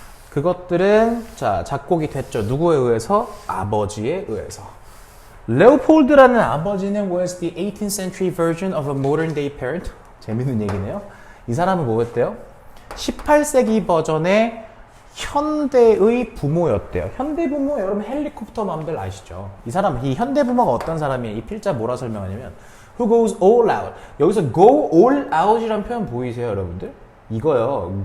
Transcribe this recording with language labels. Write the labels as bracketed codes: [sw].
[ko] 그것들은 자, 작곡이 됐죠. 누구에 의해서? 아버지에 의해서. 레오폴드라는 아버지는 [en] was the 18th century version of a modern day parent. [ko] 재밌는 얘기네요. 이 사람은 뭐였대요? 18세기 버전의 현대의 부모였대요. 현대 부모 여러분 헬리콥터 맘들 아시죠? 이 사람, 이 현대 부모가 어떤 사람이에요? 이 필자 뭐라 설명하냐면 [en] who goes all out. [ko] 여기서 go all out이라는 표현 보이세요, 여러분들? 이거요.